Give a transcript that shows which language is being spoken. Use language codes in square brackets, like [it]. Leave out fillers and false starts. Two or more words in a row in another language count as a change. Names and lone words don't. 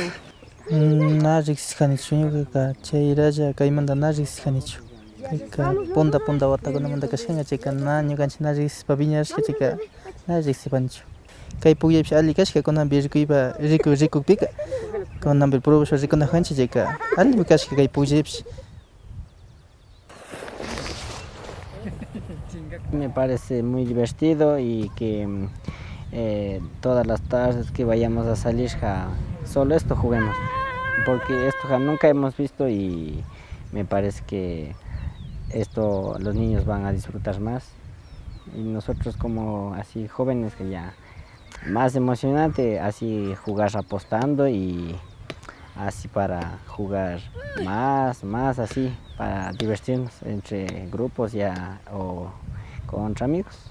[qu] Na riqsishkanichu ñuqaqa chayralla kaymanta na riqsishkanichu. Kayka punta watakunamanta kashkanga chayka na ñukanchik na riqsishpa wiñarishka chayka na riqsipanichu. Kay pukllaypish alli kashka kunanpi rikukpika kunanpi probashpa rikunajanchik chayka allimi kashka kay pukllaypish. [es] Me parece muy divertido y que todas las tardes que vayamos a salir solo esto juguemos, porque esto nunca hemos visto y me parece que esto los niños van a disfrutar más y nosotros como así jóvenes que ya más emocionante así jugar apostando y así para jugar más así para divertirnos entre grupos ya o contra amigos.